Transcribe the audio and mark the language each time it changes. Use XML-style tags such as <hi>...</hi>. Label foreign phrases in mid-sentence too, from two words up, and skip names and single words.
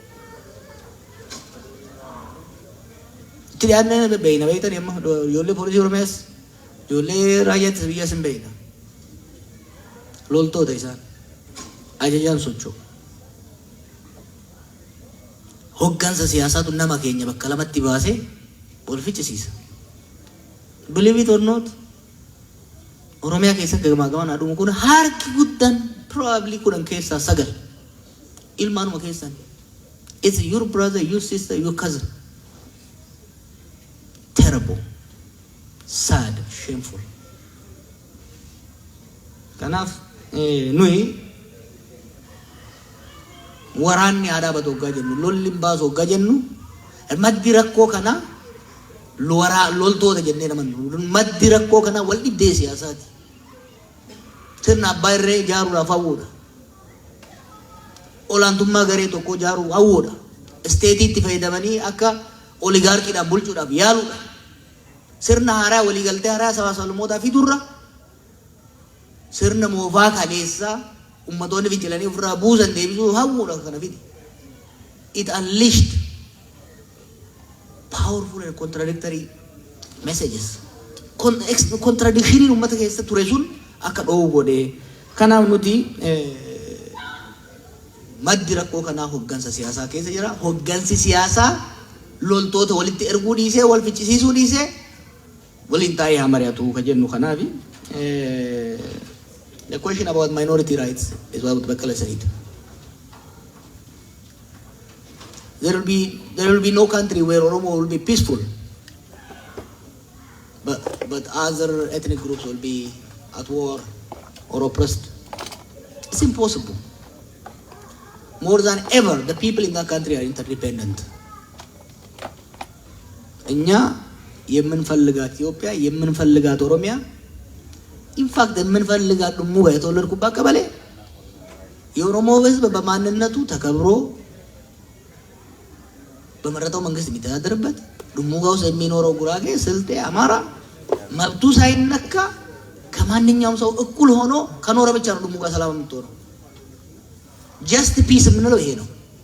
<om>Itti dhiyaannee beeyna beeytan yemma ijoollee poolisii Oromiyaas ijoollee raayyaa ittisa biyyaas hin beeyna. Loltoota isaan ajajaan socho'u. Hoggansa siyaasaatu nama keenya bakka lamatti baasee wal ficcisiisa.</om> <en>Believe it or not,</en> <om>Oromiyaa keessatti gamaa aduma kun harki guddaan probably kudhan keessaa 9 ilmaanuma keessan.</om> <en>It's your brother, your sister, your cousin. Terrible, sad, shameful.</en> <om>Kanaaf nuyi waraanni aadaa batu hoggaa jennu, lolli hin baasu hoggaa jennu, maddi rakkoo kana loltoota jennee namannu. Maddi rakkoo kana wal dhibdee siyaasaati. Sirna abbaa irree ijaaruudhaaf hawwuudha. Olaantummaa garee tokko ijaaruu hawwuudha. Isteetiitti fayyadamanii akka oligaarkiidhaan bulchuudhaaf yaaluudha. Sirna haaraa waliigaltee haaraa sabaa sablammootaa fidurra sirna moofaa kaleessaa ummatoonni fincilanii ofirraa buusan deebisuu hawwuudha kana fidi.</om> <en>It unleashed powerful and contradictory messages.</en> <om>Contradiction ummata keessa ture sun akka dhoowwu godhee. Kanaaf nuti maddi rakkoo kanaa hoggansa siyaasaa keessa jira. Hoggansi siyaasaa loltoota walitti erguu dhiisee wal ficcisiisuu dhiisee waliin taa'ee haa mari'atu ka jennu kanaafi.</om> <en>The question about minority rights is what Baqqala said. There will be no country where Oromo will be peaceful, but other ethnic groups will be at war or oppressed. It's impossible. More than ever, the people in that country are interdependent.</en> <am>እኛ የምንፈልጋት ኢትዮጵያ የምንፈልጋት ኦሮሚያ ኢንፋክት የምንፈልጋት ድሙጋ የተወለድኩባት ቀበሌ የኦሮሞ ሕዝብ በማንነቱ ተከብሮ በመረጠው መንግስት የሚተዳደርበት ድሙጋ ውስጥ የሚኖረው ጉራጌ፣ ስልጤ፣ አማራ መብቱ ሳይነካ ከማንኛውም ሰው እኩል ሆኖ ከኖረ ብቻ ነው ድሙጋ ሰላም የምትሆነው።</am> <en>just peace</en> <am>የምንለው ይሄ ነው።</am>